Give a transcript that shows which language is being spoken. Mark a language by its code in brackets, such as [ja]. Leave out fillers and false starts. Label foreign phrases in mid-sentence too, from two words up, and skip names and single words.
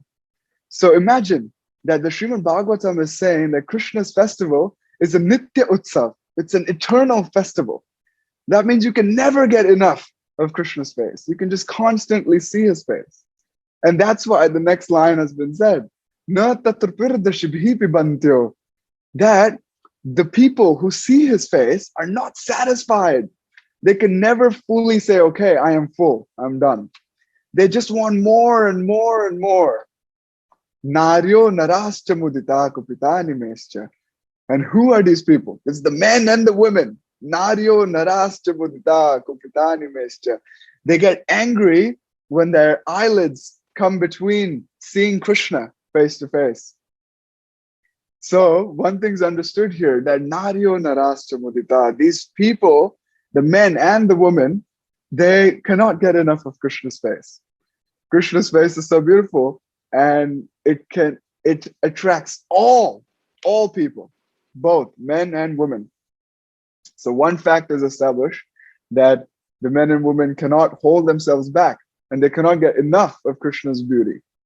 [en] So imagine that the Srimad Bhagavatam is saying that Krishna's festival is a [sa] Nitya Utsav. [en] It's an eternal festival. That means you can never get enough of Krishna's face. You can just constantly see his face. And that's why the next line has been said, [sa] Na tatrapirdashi pibantyo, [en] that the people who see his face are not satisfied. They can never fully say, okay, I am full, I'm done. They just want more and more and more. [sa] Naryo narascha mudita kupita nimescha. [en] And who are these people? It's the men and the women. [sa] Naryo narascha mudita kupita nimescha. [en] They get angry when their eyelids come between seeing Krishna face to face. So one thing's understood here, that [sa] naryo narascha mudita, [en] these people, the men and the women, they cannot get enough of Krishna's face. Krishna's face is so beautiful, and it attracts all people, both men and women. So one fact is established, that the men and women cannot hold themselves back, and they cannot get enough of Krishna's beauty.